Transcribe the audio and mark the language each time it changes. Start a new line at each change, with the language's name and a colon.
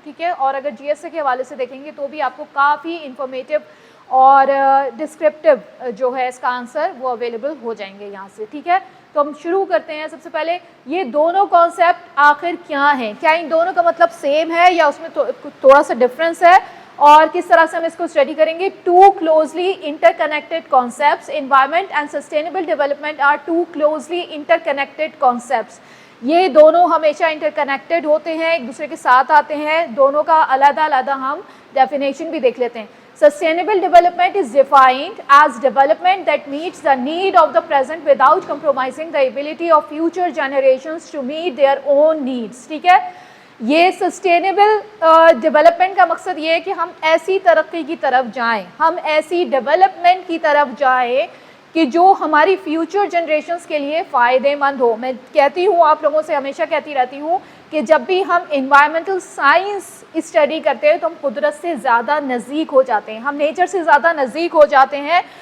Urdu: ٹھیک ہے, اور اگر جی ایس اے کے حوالے سے دیکھیں گے تو بھی آپ کو کافی انفارمیٹیو اور ڈسکرپٹیو جو ہے اس کا آنسر وہ اویلیبل ہو جائیں گے یہاں سے. ٹھیک ہے, تو ہم شروع کرتے ہیں. سب سے پہلے یہ دونوں کانسیپٹ آخر کیا ہیں, کیا ان دونوں کا مطلب سیم ہے یا اس میں تھوڑا سا ڈفرینس ہے, اور کس طرح سے ہم اس کو اسٹڈی کریں گے.
English: 2 closely interconnected concepts, environment and sustainable development are 2 closely interconnected concepts.
Urdu: یہ دونوں ہمیشہ انٹر کنیکٹڈ ہوتے ہیں, ایک دوسرے کے ساتھ آتے ہیں. دونوں کا علیحدہ علیحدہ ہم ڈیفینیشن بھی دیکھ لیتے ہیں.
English: Sustainable development is defined as development that meets the need of the present without compromising the ability of future generations to meet their own needs.
Urdu: ٹھیک ہے, یہ سسٹینیبل ڈیولپمنٹ کا مقصد یہ ہے کہ ہم ایسی ترقی کی طرف جائیں, ہم ایسی ڈیولپمنٹ کی طرف جائیں کہ جو ہماری فیوچر جنریشنز کے لیے فائدے مند ہو. میں کہتی ہوں, آپ لوگوں سے ہمیشہ کہتی رہتی ہوں کہ جب بھی ہم انوائرمنٹل سائنس اسٹڈی کرتے ہیں تو ہم قدرت سے زیادہ نزدیک ہو جاتے ہیں, ہم نیچر سے زیادہ نزدیک ہو جاتے ہیں.